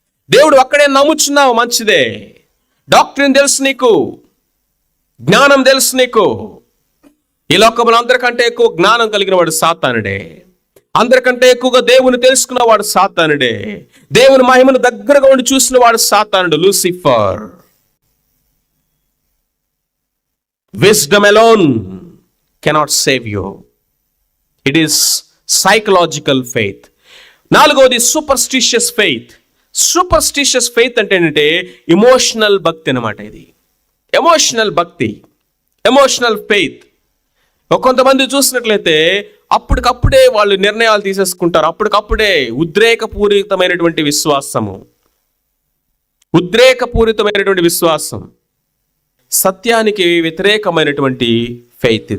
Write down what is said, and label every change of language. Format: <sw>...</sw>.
<te>దేవుడు అక్కడే నమ్ముచున్నావు, మంచిదే. డాక్టరీన్ తెలుసు నీకు, జ్ఞానం తెలుసు నీకు. ఈ లోకంలో అందరికంటే ఎక్కువ జ్ఞానం కలిగిన వాడు సాతానుడే, అందరికంటే ఎక్కువగా దేవుని తెలుసుకున్న వాడు సాతానుడే, దేవుని మహిమను దగ్గరగా ఉండి చూసిన వాడు సాతానుడు, Lucifer.</te> <en>Wisdom alone cannot save you. It is psychological faith.</en> <te>నాలుగవది సూపర్స్టిషియస్ ఫెయిత్. సూపర్స్టిషియస్ ఫెయిత్ అంటే ఏంటంటే ఎమోషనల్ భక్తి అన్నమాట. ఇది ఎమోషనల్ భక్తి, ఎమోషనల్ ఫెయిత్. కొంతమంది చూసినట్లయితే అప్పటికప్పుడే వాళ్ళు నిర్ణయాలు తీసేసుకుంటారు, అప్పటికప్పుడే. ఉద్రేకపూరితమైనటువంటి విశ్వాసము, ఉద్రేకపూరితమైనటువంటి విశ్వాసం, సత్యానికి వ్యతిరేకమైనటువంటి ఫెయిత్.</te>